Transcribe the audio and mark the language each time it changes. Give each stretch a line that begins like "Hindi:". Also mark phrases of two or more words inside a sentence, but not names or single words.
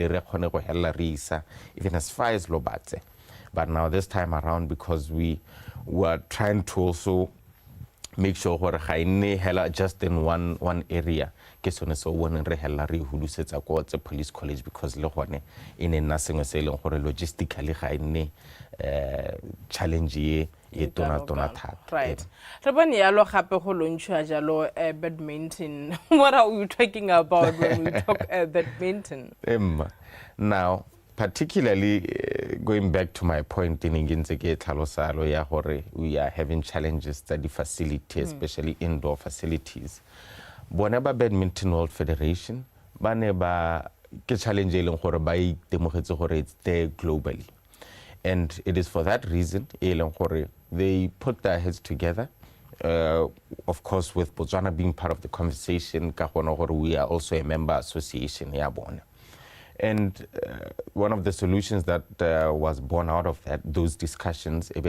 English: even as far as Lobatse but now this time around because we were trying to also make sure just in one area so one police college because in a nursing logistically challenge right
Tswana: re bone yalo gape go lontshwa jalo
English: badminton what are we talking about when we talk badminton now particularly going back to my point in we are having challenges at the facility especially indoor facilities bonaba badminton world federation
Tswana: baneba ke challenge e leng gore ba itemogetse gore
English: it's there globally and it is for that reason they put their heads together of course with Botswana being part of the conversation we are also a member association and one of the solutions that was born out of those discussions